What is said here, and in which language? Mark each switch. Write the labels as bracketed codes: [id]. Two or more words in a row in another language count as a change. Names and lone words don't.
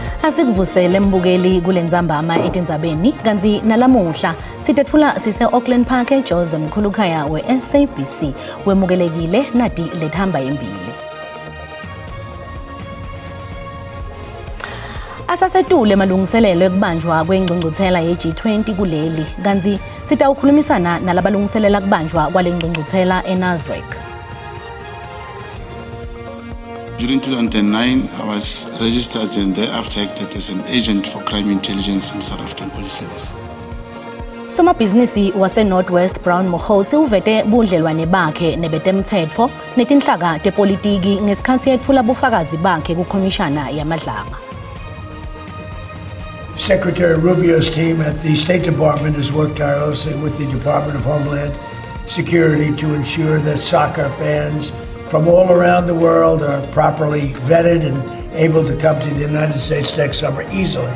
[ss] Asikuvusele mbukeli kulenzambama etindzabeni kanzi nalamuhla sitethula sise Auckland Park eJoze mkhulukhaya we-SABC wemukelekile nati lethamba yembili. Asasetule malungiselelo ekubanjwa kwengqungquthela ye-G20 kuleli kanzi sitawukhulumisana nalabalungiselela kubanjwa kwale ngqungquthela eNasrec. [en] During 2009, I was registered and thereafter acted as an agent for crime intelligence in South African Police Service. [ss] Somabhizinisi wase-Northwest Brown Mokhotsi uvete budlelwane bakhe nebetemthetho netinhlaka tepolitiki ngesikhathi yetfula bufakazi bakhe kukhomishana yamadlanga. [en] Secretary Rubio's team at the State Department has worked tirelessly with the Department of Homeland Security to ensure that soccer fans from all around the world are properly vetted and able to come to the United States next summer easily.